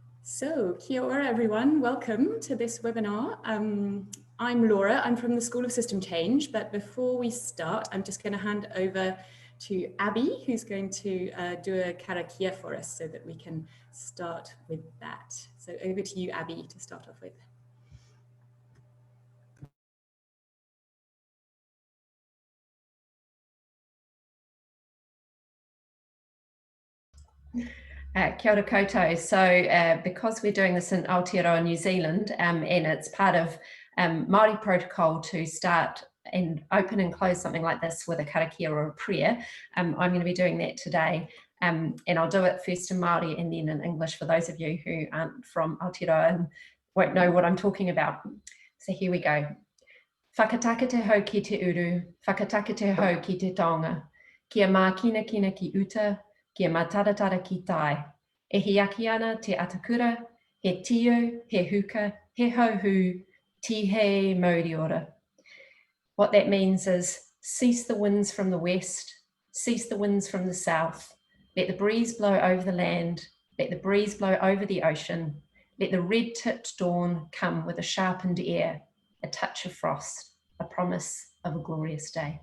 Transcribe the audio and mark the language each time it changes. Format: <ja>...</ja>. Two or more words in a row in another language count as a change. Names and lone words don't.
<en>So,</en> <mi>kia ora</mi> <en>everyone, welcome to this webinar. I'm Laura, I'm from the School of System Change, but before we start, I'm just going to hand over to Abby, who's going to do a karakia for us so that we can start with that. So over to you, Abby, to start off with.</en> <mi>Kia ora koutou.</mi> <en>So because we're doing this in Aotearoa, New Zealand, and it's part of Māori protocol to start and open and close something like this with a karakia or a prayer, I'm going to be doing that today. And I'll do it first in Māori and then in English for those of you who aren't from Aotearoa and won't know what I'm talking about. So here we go.</en> <mi>Whakatake te hau ki te uru, whakatake te hau ki te taonga, kia mā kina kina ki uta, kia mataratara ki tai. E hiaki ana te atakura, he tio, he huka, he hauhu, ti he mauri ora.</mi> <en>What that means is cease the winds from the west, cease the winds from the south. Let the breeze blow over the land, let the breeze blow over the ocean. Let the red-tipped dawn come with a sharpened air, a touch of frost, a promise of a glorious day.</en>